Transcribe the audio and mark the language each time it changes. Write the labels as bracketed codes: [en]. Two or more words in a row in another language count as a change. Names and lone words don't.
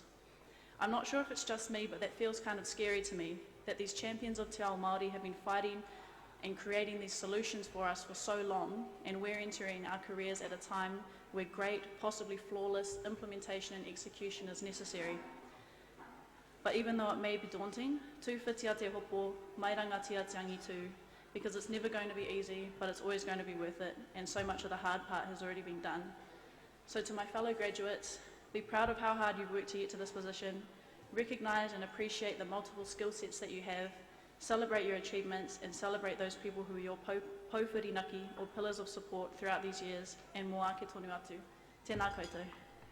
[en] I'm not sure if it's just me, but that feels kind of scary to me, that these champions of [mi] Te Ao Māori [en] have been fighting and creating these solutions for us for so long, and we're entering our careers at a time where great, possibly flawless implementation and execution is necessary. But even though it may be daunting, [mi] tū whitia te hopo, mai rangatia te angitu, [en] because it's never going to be easy, but it's always going to be worth it, and so much of the hard part has already been done. So to my fellow graduates, be proud of how hard you've worked to get to this position, recognise and appreciate the multiple skill sets that you have, celebrate your achievements, and celebrate those people who are your pouwhirinaki or pillars of support throughout these years, and [mi] moa ke tonu atu. Tēnā koutou.